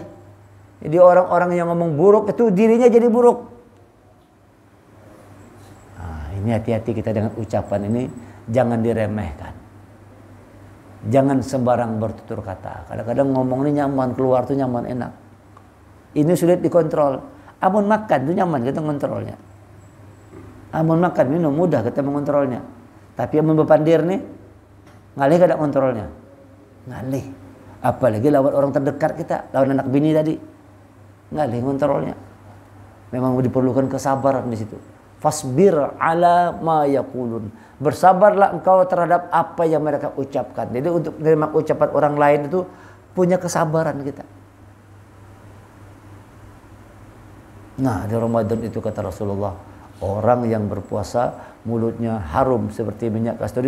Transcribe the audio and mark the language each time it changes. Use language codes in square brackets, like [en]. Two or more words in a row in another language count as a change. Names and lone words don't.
[id] Jadi orang-orang yang ngomong buruk itu dirinya jadi buruk. Nah, ini hati-hati kita dengan ucapan ini, jangan diremehkan. Jangan sembarang bertutur kata. Kadang-kadang ngomong ini nyaman, keluar tuh nyaman, enak. Ini sulit dikontrol. [bjn] Amun makan tuh nyaman kita mengontrolnya. Amun makan minum mudah kita mengontrolnya. Tapi amun bepandir nih, ngalih kada kontrolnya. Ngalih. Apalagi lawan orang terdekat kita, lawan anak bini tadi. Ngalih kontrolnya. [id] Memang diperlukan kesabaran di situ. [ar] فاصبر على ما يقولون. [id] Bersabarlah engkau terhadap apa yang mereka ucapkan. Jadi untuk menerima ucapan orang lain itu punya kesabaran kita. Nah, di Ramadan itu kata Rasulullah, orang yang berpuasa mulutnya harum seperti minyak kasturi.